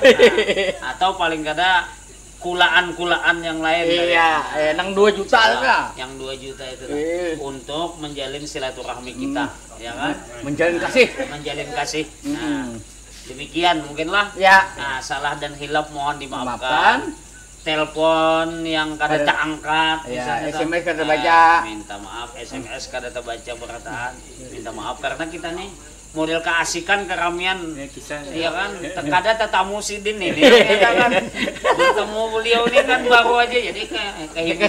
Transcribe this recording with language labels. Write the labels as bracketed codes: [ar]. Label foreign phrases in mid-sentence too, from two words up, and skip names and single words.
[bjn] Nah, atau paling kada kulaan yang lain. [id] Iya, yang 2 juta lah. Yang 2 juta itu untuk menjalin silaturahmi kita, ya kan? Menjalin kasih. Nah, demikian mungkinlah. Ya. Nah, salah dan hilaf mohon dimaafkan. Telepon yang kada terangkat, SMS kada terbaca. Minta maaf, SMS kada terbaca berataan. Minta maaf karena kita nih model keasikan keramian, iya kan? Kada tetamu Sidin ini, ya kan? Bertemu beliau ini kan baru aja, jadi kayak